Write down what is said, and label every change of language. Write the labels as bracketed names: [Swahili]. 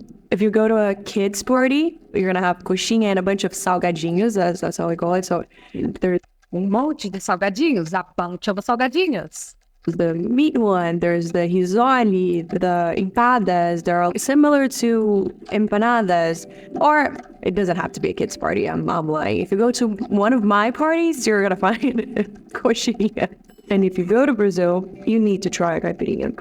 [English] If you go to a kid's party, you're gonna have coxinha and a bunch of salgadinhos, that's how we call it. So, there's [Portuguese] um monte de salgadinhos, [English] a bunch of salgadinhos. The meat one, there's the risole, the empadas, they're all similar to empanadas. Or it doesn't have to be a kid's party, I'm lying. If you go to one of my parties, you're gonna find coxinha. And if you go to Brazil, you need to try caipirinha.